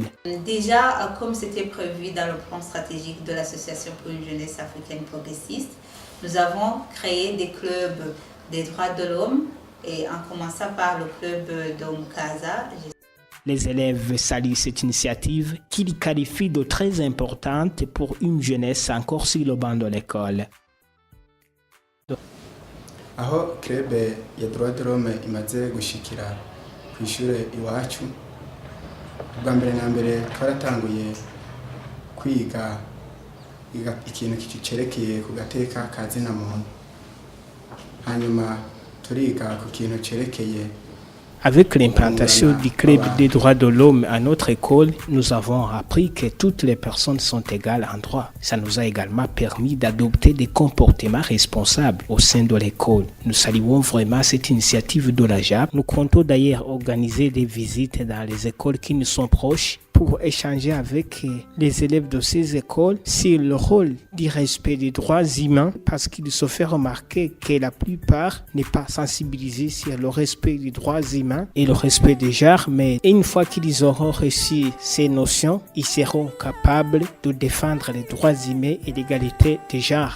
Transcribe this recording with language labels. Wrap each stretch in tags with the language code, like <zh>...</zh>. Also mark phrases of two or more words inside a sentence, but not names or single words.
<fr>Déjà, comme c'était prévu dans le plan stratégique de l'Association pour une jeunesse africaine progressiste, nous avons créé des clubs des droits de l'homme, et en commençant par le club d'Omkaza. Les élèves saluent cette initiative qu'ils qualifient de très importante pour une jeunesse encore sur le banc de l'école.</fr> <rn>Aho club ya</rn> <fr>droit de l'homme</fr> <rn>imaze gushikira ku ishure iwacu, bwa mbere na mbere twaratanguye kwiga ikintu kicerekeye ku gateka ka zina muntu, hanyuma turiga ku kintu cerekeye.</rn> <fr>Avec l'implantation du club des droits de l'homme à notre école, nous avons appris que toutes les personnes sont égales en droit. Ça nous a également permis d'adopter des comportements responsables au sein de l'école. Nous saluons vraiment cette initiative de la JAP. Nous comptons d'ailleurs organiser des visites dans les écoles qui nous sont proches pour échanger avec les élèves de ces écoles sur le rôle du respect des droits humains parce qu'il se fait remarquer que la plupart n'est pas sensibilisés sur le respect des droits humains et le respect des genres, mais une fois qu'ils auront reçu ces notions, ils seront capables de défendre les droits humains et l'égalité des genres.</fr>